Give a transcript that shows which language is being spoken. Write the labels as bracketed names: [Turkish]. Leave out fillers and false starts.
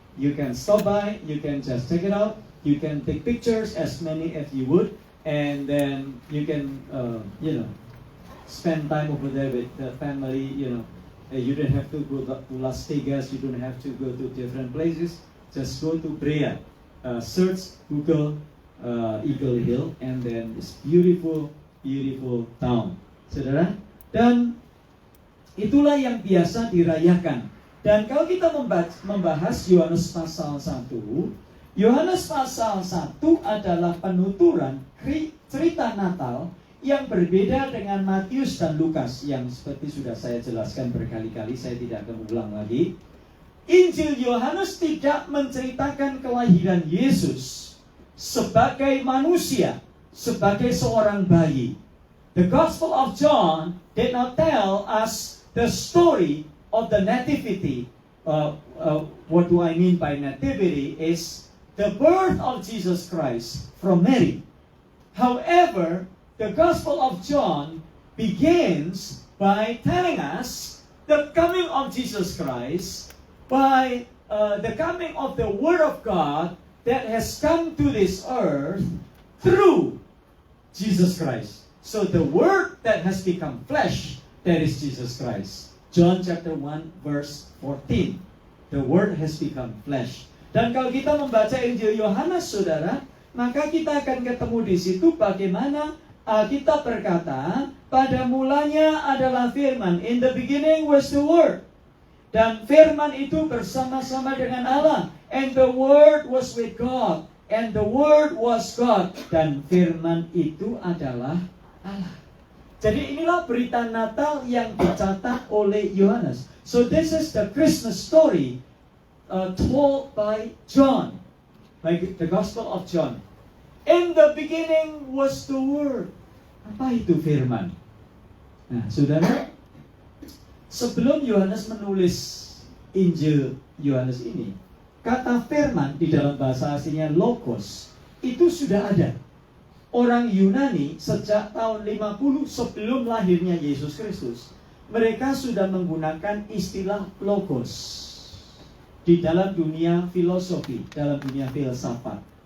[English] You can stop by, you can just check it out, you can take pictures as many as you would, and then you can, spend time over there with the family, You don't have to go to Las Vegas, you don't have to go to different places, just go to Berea. Search Google Eagle Hill, and then this beautiful town. [Indonesian] Saudara, dan itulah yang biasa dirayakan. Dan kalau kita membahas Yohanes pasal 1, Yohanes pasal 1 adalah penuturan cerita Natal yang berbeda dengan Matius dan Lukas yang seperti sudah saya jelaskan berkali-kali, saya tidak akan ulang lagi. Injil Yohanes tidak menceritakan kelahiran Yesus sebagai manusia, sebagai seorang bayi. [English] The Gospel of John did not tell us the story of the nativity. What do I mean by nativity is the birth of Jesus Christ from Mary. However, the Gospel of John begins by telling us the coming of Jesus Christ by the coming of the Word of God that has come to this earth through Jesus Christ. So the Word that has become flesh, that is Jesus Christ. John chapter 1 verse 14. The Word has become flesh. [Indonesian] Dan kalau kita membaca Injil Yohanes, saudara, maka kita akan ketemu di situ bagaimana Alkitab berkata, pada mulanya adalah firman. [English] In the beginning was the Word. [Indonesian] Dan firman itu bersama-sama dengan Allah. [English] And the Word was with God. And the Word was God. [Indonesian] Dan firman itu adalah Allah. Jadi inilah berita Natal yang dicatat oleh Yohanes. [English] So this is the Christmas story told by John, by the Gospel of John. In the beginning was the Word. [Indonesian] Apa itu firman? Nah, saudara, sebelum Yohanes menulis Injil Yohanes ini, kata firman di dalam bahasa aslinya logos itu sudah ada. Orang Yunani sejak tahun 50 sebelum lahirnya Yesus Kristus, mereka sudah menggunakan istilah logos di dalam dunia filosofi, dalam dunia filsafat.